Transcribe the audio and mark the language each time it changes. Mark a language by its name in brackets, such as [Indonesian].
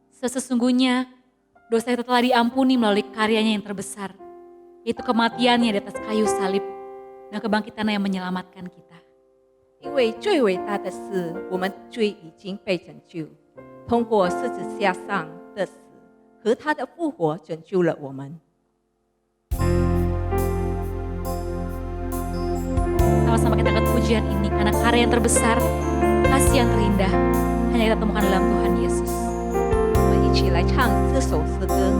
[Indonesian] Sesungguhnya dosa kita telah diampuni melalui karyanya yang terbesar, yaitu kematiannya di atas kayu salib dan kebangkitannya yang menyelamatkan kita. [Chinese] 因为最伟大的是，我们罪已经被拯救，通过十字架上的死和他的复活拯救了我们。 [Indonesian] Sama-sama kita akan pujian ini karena karya yang terbesar, kasih yang terindah hanya kita temukan dalam Tuhan Yesus. [Chinese] 我们一起来唱这首诗歌。